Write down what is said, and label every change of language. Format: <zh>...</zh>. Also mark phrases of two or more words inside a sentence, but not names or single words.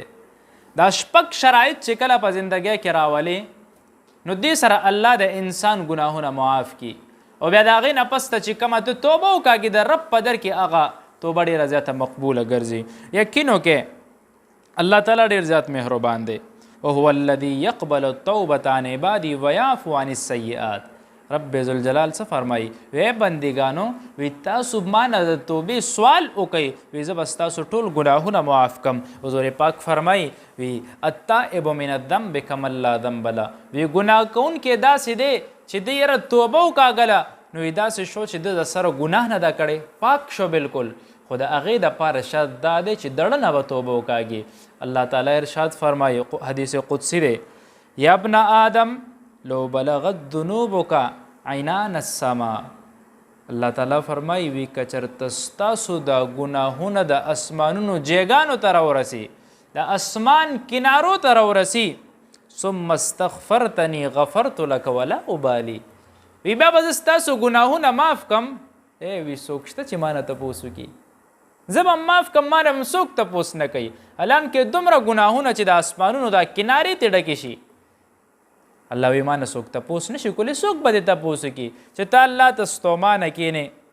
<ps>دا شپږ شرایط چې کله په زندګۍ کې راولي نو دې سره الله د انسان ګناهونه معاف کی او بیا د هغې نه پس ته چې کومه ته توبه وکاږي د رب په در کې هغه توبه ډېره زیاته مقبوله ګرځي. یقین وکړې الله تعالی ډېر زیات مهربان دی.</ps> <ar>وهو الذي يقبل التوبة عن عبادي ويعفو عن السيئات.</ar> <ps>رب ذوالجلال څه فرمایي؟ وی بندګانو وی تاسو ما نه د توبې سوال وکئ، وی زه به ستاسو ټول ګناهونه معاف کم. حضور پاک فرمایي وی</ps> <ar>التائب من الذنب کمن لا ذنب له.</ar> <ps>وی ګناه کوونکی داسې دی چې د یاره توبه وکاږله نو وی داسې شو چې د سره ګناه نه ده کړی، پاک شو بالکل. خو د هغې دپاره شرط دا دی چې دړه نه به توبه وکاږي. الله تعالی ارشاد فرمایي، حدیث قدسی دی،</ps> <ar>یا ابن آدم لو بلغت ذنوبک عنان السما.</ar> <ps>الله تعالی فرمایي وی که چېرته ستاسو دا ګناهونه د اسمانونو جیګانو ته راورسي، د اسمان کنارو ته راورسي،</ps> <ar>ثم استغفرتني غفرت لك ولا ابالي.</ar> <ps>وی بیا به زه ستاسو ګناهونه معاف کم. وی څوک شته چې ما نه تپوس وکړي؟ زه به معاف کم، ما نه هم څوک تپوس نه کوي. الان کې دومره ګناهونه چې د اسمانونو دا کنارې ته ډکې شي، الله وی ما نه څوک تپوس نه شي کولی. څوک به دې تپوس کړي چې ته الله ته ستومانه کښېنې.</ps>